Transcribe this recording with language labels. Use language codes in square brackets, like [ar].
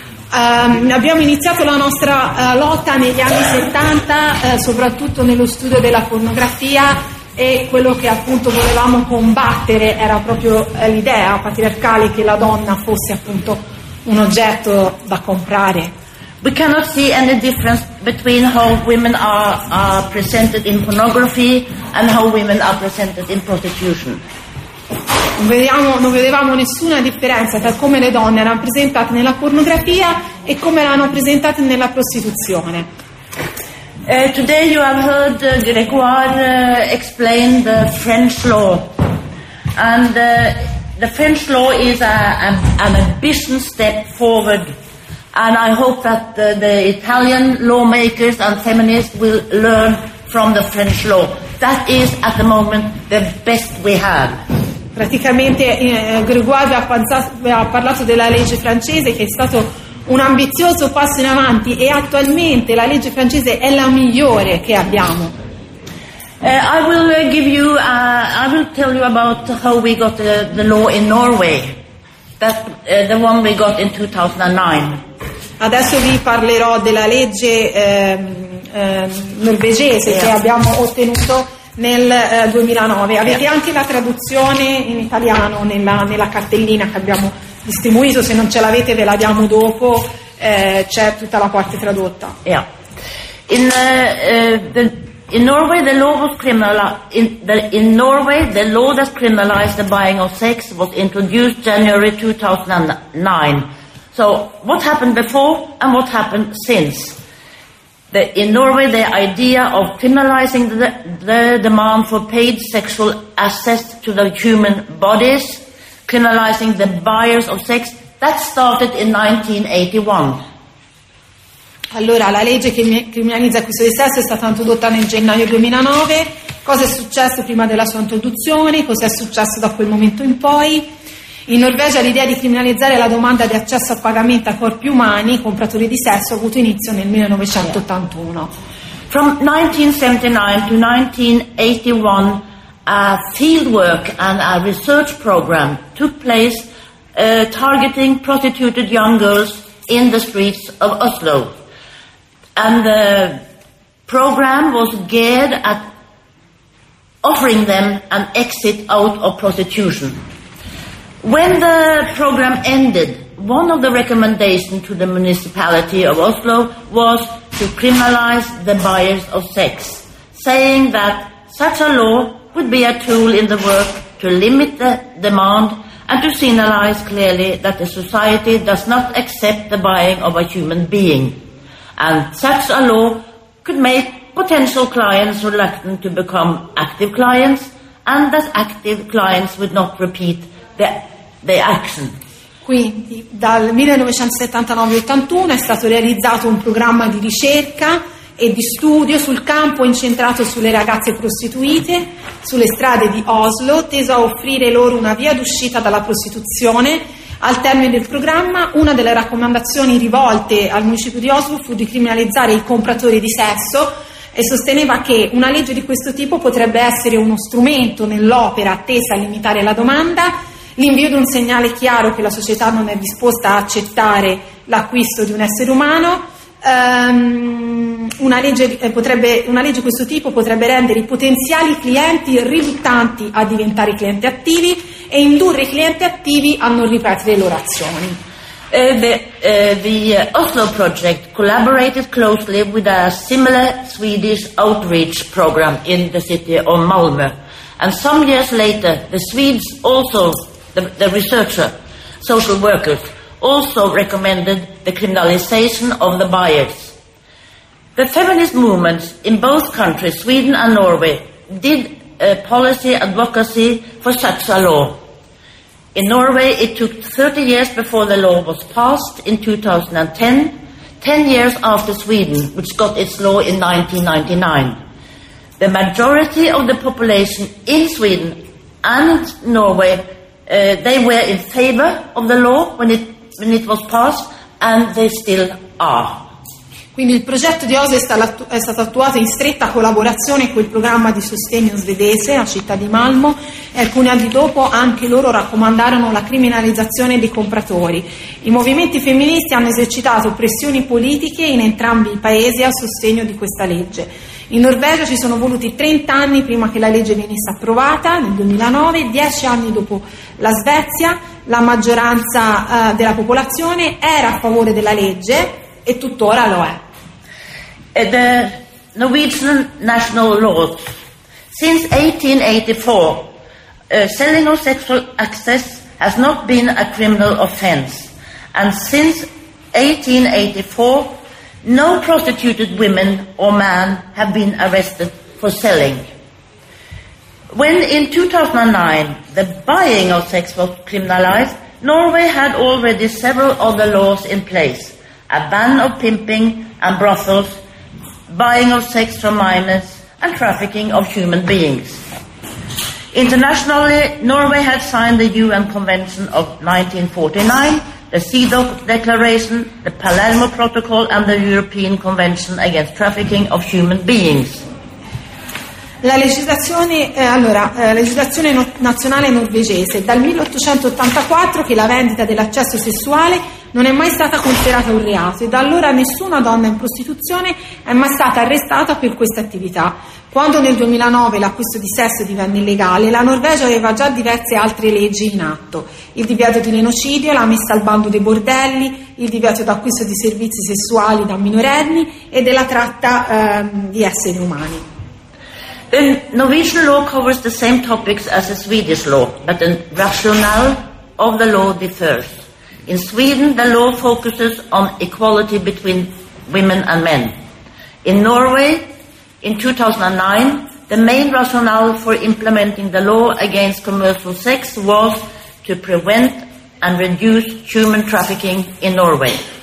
[it] Abbiamo iniziato la nostra lotta negli anni 70, soprattutto nello studio della pornografia, e quello che appunto volevamo combattere era proprio l'idea patriarcale che la donna fosse appunto un oggetto da comprare. [en] We cannot see any difference between how women are presented in pornography and how women are presented in prostitution. [it] Non vedevamo nessuna differenza tra come le donne erano presentate nella pornografia e come erano presentate nella prostituzione. [en] Today you have heard Grégoire explain the French law, and the French law is an ambition step forward, and I hope that the Italian lawmakers and feminists will learn from the French law. That is at the moment the best we have. [it] Praticamente Grégoire ha parlato della legge francese che è stato un ambizioso passo in avanti, e attualmente la legge francese è la migliore che abbiamo. [en] I will tell you about how we got the law in Norway. That the one we got in 2009. [it] Adesso vi parlerò della legge norvegese che abbiamo ottenuto nel 2009. Avete anche la traduzione in italiano nella cartellina che abbiamo distribuito, se non ce l'avete ve la diamo dopo, c'è tutta la parte tradotta. [en] Yeah. In Norway the law was in Norway the law that criminalized the buying of sex was introduced January 2009. So what happened before and what happened since? In Norway the idea of criminalizing the demand for paid sexual access to the human bodies, criminalizing the buyers of sex, that started in 1981. [it] Allora, la legge che criminalizza questo sesso è stata introdotta nel gennaio 2009. Cosa è successo prima della sua introduzione? Cosa è successo da quel momento in poi? In Norvegia l'idea di criminalizzare la domanda di accesso a pagamento a corpi umani, compratori di sesso, ha avuto inizio nel 1981. [en] From 1979 to 1981, a fieldwork and a research program took place targeting prostituted young girls in the streets of Oslo. And the program was geared at offering them an exit out of prostitution. When the program ended, one of the recommendations to the municipality of Oslo was to criminalize the buyers of sex, saying that such a law would be a tool in the work to limit the demand and to signalize clearly that the society does not accept the buying of a human being. And such a law could make potential clients reluctant to become active clients, and that active clients would not repeat the action. [it] Quindi dal 1979-81 è stato realizzato un programma di ricerca e di studio sul campo incentrato sulle ragazze prostituite sulle strade di Oslo, teso a offrire loro una via d'uscita dalla prostituzione. Al termine del programma, una delle raccomandazioni rivolte al municipio di Oslo fu di criminalizzare i compratori di sesso, e sosteneva che una legge di questo tipo potrebbe essere uno strumento nell'opera tesa a limitare la domanda, l'invio di un segnale chiaro che la società non è disposta a accettare l'acquisto di un essere umano. Una legge di questo tipo potrebbe rendere i potenziali clienti riluttanti a diventare clienti attivi e indurre i clienti attivi a non ripetere le loro azioni. [en] The Oslo project collaborated closely with a similar Swedish outreach program in the city of Malmö, and some years later the Swedes also the researcher social workers also recommended the criminalization of the buyers. The feminist movements in both countries, Sweden and Norway, did policy advocacy for such a law. In Norway, it took 30 years before the law was passed in 2010, 10 years after Sweden, which got its law in 1999. The majority of the population in Sweden and Norway, they were in favor of the law when it was passed, and they still are. [it] Quindi il progetto di Oslo è stato attuato in stretta collaborazione con il programma di sostegno svedese a città di Malmo, e alcuni anni dopo anche loro raccomandarono la criminalizzazione dei compratori. I movimenti femministi hanno esercitato pressioni politiche in entrambi i paesi a sostegno di questa legge. In Norvegia ci sono voluti 30 anni prima che la legge venisse approvata, nel 2009, 10 anni dopo la Svezia, la maggioranza della popolazione era a favore della legge e tuttora lo è. [en] The Norwegian national law. Since 1884, selling of sexual access has not been a criminal offense. And since 1884, no prostituted women or men have been arrested for selling. When in 2009 the buying of sex was criminalized, Norway had already several other laws in place: a ban of pimping and brothels, buying of sex from minors, and trafficking of human beings. Internationally, Norway had signed the UN Convention of 1949, the CEDAW Declaration, the Palermo Protocol, and the European Convention Against Trafficking of Human Beings. [it] La legislazione nazionale norvegese dal 1884 che la vendita dell'accesso sessuale non è mai stata considerata un reato, e da allora nessuna donna in prostituzione è mai stata arrestata per questa attività. Quando nel 2009 l'acquisto di sesso divenne illegale, la Norvegia aveva già diverse altre leggi in atto: il divieto di genocidio, la messa al bando dei bordelli, il divieto d'acquisto di servizi sessuali da minorenni e della tratta di esseri umani. [en] The Norwegian law covers the same topics as the Swedish law, but the rationale of the law differs. In Sweden, the law focuses on equality between women and men. In Norway, in 2009, the main rationale for implementing the law against commercial sex was to prevent and reduce human trafficking in Norway.